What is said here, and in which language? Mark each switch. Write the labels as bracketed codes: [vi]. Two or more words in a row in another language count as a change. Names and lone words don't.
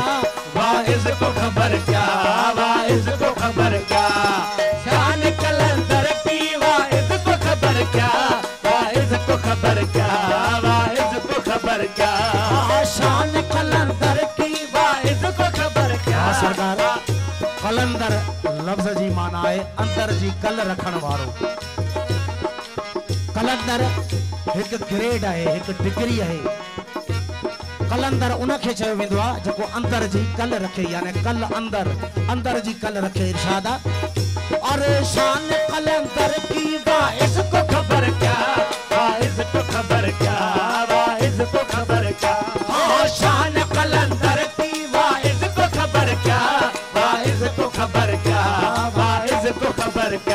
[ur] واعظ کو خبر کیا، واعظ کو خبر کیا، شان قلندر کی واعظ کو خبر کیا، واعظ کو خبر کیا، واعظ کو خبر کیا, شان قلندر کی واعظ کو خبر کیا. [sd] सरकार कलंदर लफ्ज जी माना है अंदर जी कल रखण वारो। [ur] قلندر ایک گریڈ ہے، ایک ڈگری ہے. [sd] कलंदर उनखे चयो वेंदो आहे जेको अंदर जी कल रखे, यानी कल अंदर, अंदर जी कल रखे। [ur] ارشادا اور شان قلندر کی واعظ کو خبر کیا، واعظ کو خبر کیا، واعظ کو خبر کیا, शान قلندر کی واعظ کو خبر کیا، واعظ کو خبر کیا، واعظ کو خبر کیا,